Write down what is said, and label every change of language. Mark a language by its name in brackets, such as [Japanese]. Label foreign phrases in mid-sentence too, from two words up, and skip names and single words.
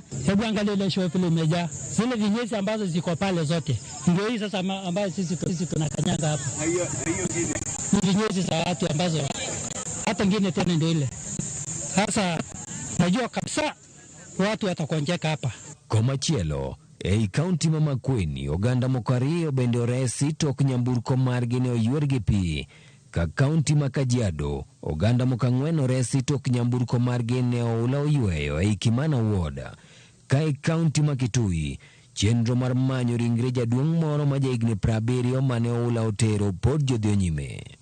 [Swahili] Hebu angalia ile show vile imejaa. Zile vinyesi ambazo ziko pale zote. Ndio hii sasa ambazo sisi tunakanyaga hapa. Hiyo ngine. Ni vinyesi za watu ambazo hata ngine tena ndio ile. Sasa najua kabisa watu watakonjeka hapa. [Luo (Kenya and Tanzania)] Komachielo, ei county ma Makueni oganda mokario bende oresi tok nyamburko margi ne oywergi pi. Ka county ma Kajiado oganda mokang'wen oresi tok nyamburko margi ne oula oyweyo ei Kimana Ward. Ka ei county ma Kitui Chenro mar manyo ringre jaduong' moro ma jahigni 70 mane oula otero pod jodhi nyime.